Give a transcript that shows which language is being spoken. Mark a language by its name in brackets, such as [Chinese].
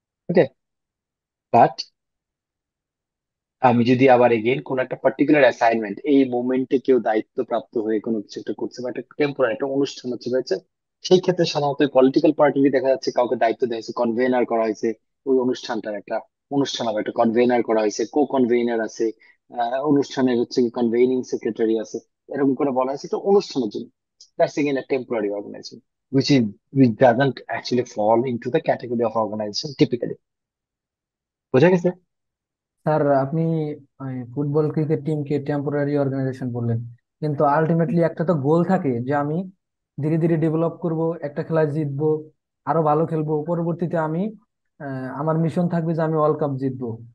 [Bangla] ওকে, but আমি যদি আবার এগেইন কোন একটা পার্টিকুলার অ্যাসাইনমেন্ট, এই মোমেন্টে কেউ দায়িত্বপ্রাপ্ত হয়ে কোনো কিছু একটা করছে বা একটা টেম্পোরারি একটা অনুষ্ঠান হচ্ছে হয়েছে, সেই ক্ষেত্রে সাধারণত পলিটিক্যাল পার্টি দেখা যাচ্ছে কাউকে দায়িত্ব দেওয়া হয়েছে, কনভেনার করা হয়েছে ওই অনুষ্ঠানটার একটা অনুষ্ঠান হবে, একটা কনভেনার করা হয়েছে, কো কনভেনার আছে, অনুষ্ঠানের হচ্ছে কি কনভেনিং সেক্রেটারি আছে, এরকম করে বলা হয়েছে একটা অনুষ্ঠানের জন্য। [English] That's again a temporary organization which is which doesn't actually fall into the category of organization typically. [Bangla] বোঝা গেছে? স্যার, আপনি ফুটবল ক্রিকেট টিমকে টেম্পোরারি অর্গানাইজেশন বললেন, কিন্তু আলটিমেটলি একটা তো গোল থাকে যে আমি ধীরে ধীরে ডেভেলপ করব, একটা খেলায় জিতবো, আরো ভালো খেলবো, পরবর্তীতে আমি আমার মিশন থাকবে যে আমি ওয়ার্ল্ড কাপ জিতবো।